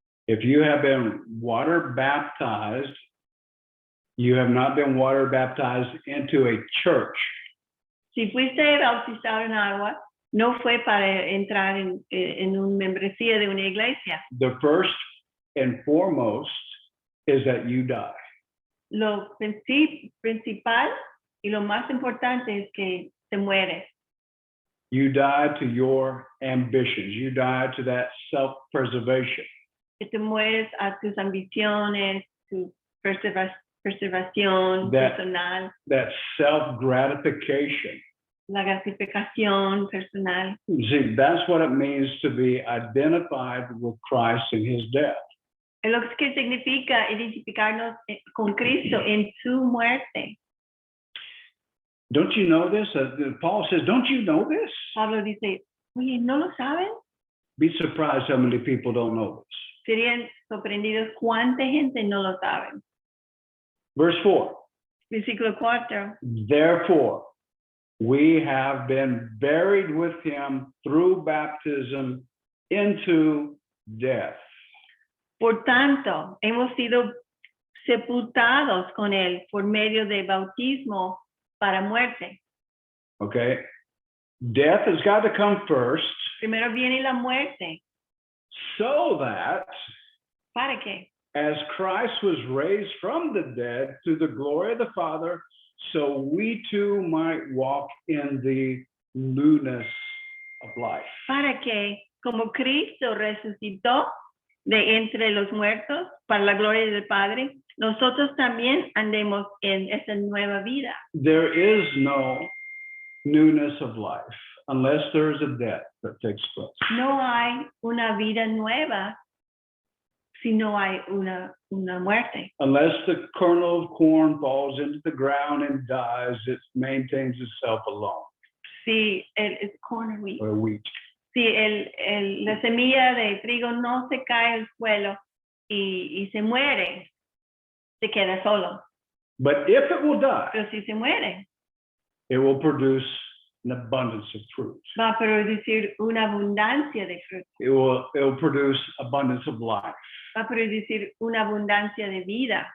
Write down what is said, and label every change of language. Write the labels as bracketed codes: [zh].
[en] If you have been water baptized, you have not been water baptized into a church. [es] Si fuiste bautizado en agua, no fue para entrar en una membresía de una iglesia. [en] The first and foremost is that you die. [es] Lo principal y lo más importante es que te mueres. [en] You die to your ambitions. You die to that self-preservation. [es] Que te mueres a tus ambiciones, tu preservación personal, [en] That self-gratification. [es] la gratificación personal. [en] See, that's what it means to be identified with Christ in his death. [es] Es lo que significa identificarnos con Cristo en su muerte. [en] Don't you know this? Paul says, don't you know this? [es] Pablo dice, oye, ¿no lo saben? [en] Be surprised how many people don't know this. [es] Serían sorprendidos cuánta gente no lo sabe. [en] Verse 4. [es] Versículo 4. [en] Therefore, we have been buried with him through baptism into death. [es] Por tanto, hemos sido sepultados con él por medio de bautismo para muerte. [en] Okay? Death has got to come first [es] Primero viene la muerte. [en] so that [es] ¿Para qué? [en] as Christ was raised from the dead to the glory of the Father, so we too might walk in the newness of life. [es] Para que, como Cristo resucitó de entre los muertos para la gloria del Padre, nosotros también andemos en esa nueva vida. [en] There is no newness of life unless there is a death that takes place. [es] No hay una vida nueva si no hay una muerte. [en] Unless the kernel of corn falls into the ground and dies, it maintains itself alone, [es] Si es [en] corn or wheat. or wheat. [es] Si la semilla de trigo no se cae al suelo y se muere, se queda solo. [en] But if it will die, [es] Pero si se muere, [en] it will produce an abundance of fruit. [es] va a producir una abundancia de fruto. [en] It will produce abundance of life. [es] Va a producir una abundancia de vida.